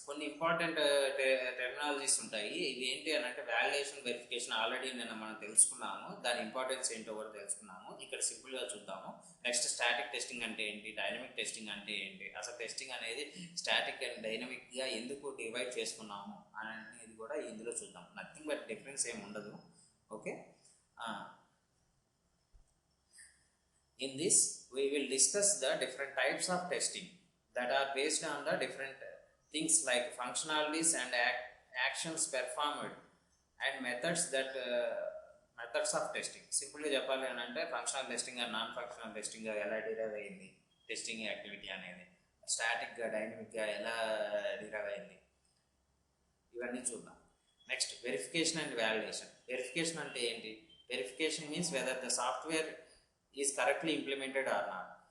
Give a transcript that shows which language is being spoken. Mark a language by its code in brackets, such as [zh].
[te] కొన్ని important terminologies ఉంటాయి. ఇవి ఏంటి అని అంటే వాలిడేషన్, వెరిఫికేషన్ ఆల్రెడీ మనం తెలుసుకున్నాము, దాని ఇంపార్టెన్స్ ఏంటో కూడా తెలుసుకున్నాము. ఇక్కడ సింపుల్గా చూద్దాము. నెక్స్ట్ స్టాటిక్ టెస్టింగ్ అంటే ఏంటి, డైనమిక్ టెస్టింగ్ అంటే ఏంటి, అసలు టెస్టింగ్ అనేది స్టాటిక్ అండ్ డైనమిక్గా ఎందుకు డివైడ్ చేసుకున్నాము అనేది కూడా ఇందులో చూద్దాం. నథింగ్ బట్ డిఫరెన్స్ ఏమి ఉండదు. [en] okay, in this we will discuss the different types of testing that are based on the different things like functionalities and actions performed, and methods that [te] methods of testing సింపుల్గా చెప్పాలి అని అంటే functional testing and non functional testing ఎలా derive అయింది testing activity అనేది, స్టాటిక్గా డైనమిక్గా ఎలా derive అయింది, ఇవన్నీ చూద్దాం. [en] Next verification and validation. [te] Verification అంటే ఏంటి? [en] Verification means whether the software is correctly implemented or not.